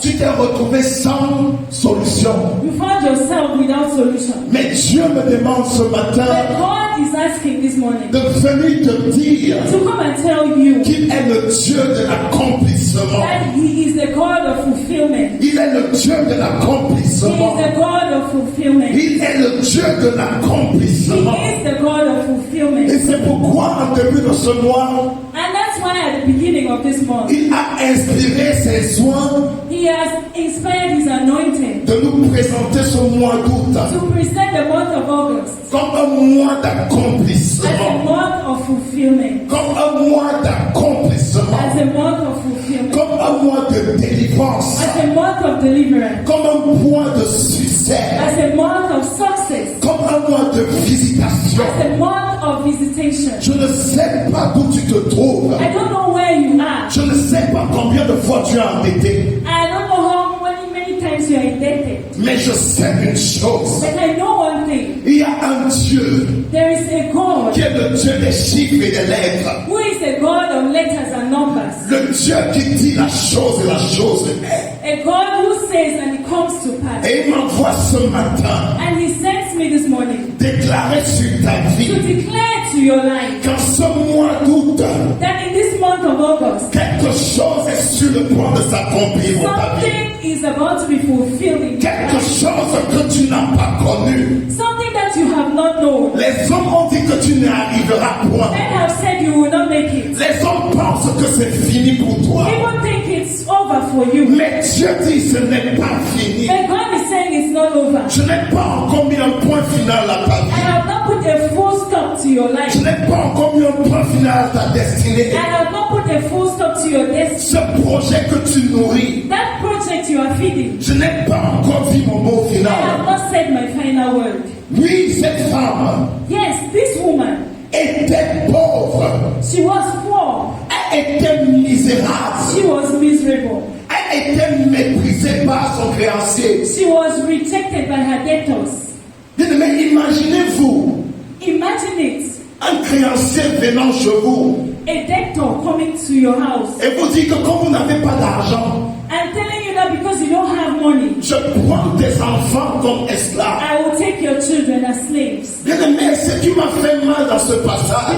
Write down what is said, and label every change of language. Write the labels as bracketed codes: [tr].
[fr] Tu t'es retrouvé sans solution. [en] You found yourself without solution. [fr] Mais Dieu me demande ce [en] But [fr] matin [en] God is asking this morning [fr] de venir te dire [en] to come and tell you [fr] qu'il est le Dieu de l'accomplissement. [en] that He is the God of fulfillment. [fr] Il est le Dieu de [en] He [fr] l'accomplissement. [en] is the God of fulfillment. [fr] Il est le Dieu de [en] He [fr] l'accomplissement. [en] is the God of fulfillment. [fr] Et c'est pourquoi, en début de ce mois, [en] And that's why at the beginning of this month, [fr] il a inspiré ses soins [en] He has inspired His anointing [fr] de nous présenter ce mois d'août [en] to present the month of August [fr] comme un mois [en] as a [fr] d'accomplissement. [en] month of fulfillment. [fr] Comme un mois d'accomplissement. [en] As a month of fulfillment. [fr] Comme un mois de délivrance. [en] As a month of deliverance. [fr] Comme un mois de succès. [en] As a month of success. [fr] Comme un mois de visitation. [en] As a month of visitation. [fr] Je ne sais pas d'où tu te trouves. [en] I don't know where you are. [fr] Je ne sais pas combien de fois tu as endetté. [en] I don't know how many times you are indebted. [fr] Mais je sais une chose. [en] But I know one thing. [fr] Il y a un Dieu [en] There is a God [fr] qui est le Dieu des chiffres et des lettres. [en] who is a God of letters and numbers. [fr] Le Dieu qui dit la chose et la chose est. [en] A God who says and it comes to pass. [fr] Et il m'envoie ce matin [en] And He sends me this morning [fr] déclarer sur ta [en] to [fr] vie [en] declare to your life [fr] qu'en ce mois d'août, [en] that in this month of August, [fr] quelque chose est sur le point de s'accomplir dans ta vie. [en] something is about to be fulfilled in your [fr] Quelque [en] life. [fr] chose que tu n'as pas connu. [en] Something that you have not known. [fr] Les hommes ont dit que tu n'y arriveras point. [en] Men have said you will not make it. [fr] Les hommes pensent que c'est fini pour toi. [en] People think it's over for you. [fr] Mais Dieu dit ce n'est pas fini. [en] But God is saying it's not over. [fr] Je n'ai pas encore mis un point final à ta [en] I [fr] vie. [en] have not put a full stop to your life. [fr] Je n'ai pas encore mis un point final à ta destinée. [en] I have not put a full stop to your destiny. [fr] Ce projet que tu nourris, [en] That project you are feeding, [fr] je n'ai pas encore dit mon mot [en] I have [fr] final. [en] not said my final word. [fr] Oui, cette femme [en] Yes, this woman, [fr] était pauvre. [en] she was poor. [fr] Elle était misérable. [en] She was miserable. [fr] Elle était méprisée par son créancier. [en] She was rejected by her debtors. [fr] Mais imaginez-vous [en] Imagine it. [fr] un créancier venant chez vous [en] A debtor coming to your house [fr] et vous dit que comme vous n'avez pas d'argent, [en] and telling you that because you don't have money, [fr] je prends tes enfants comme esclaves. [en] I will take your children as slaves. [fr] Bien aimé, ce qui m'a fait mal dans ce passage,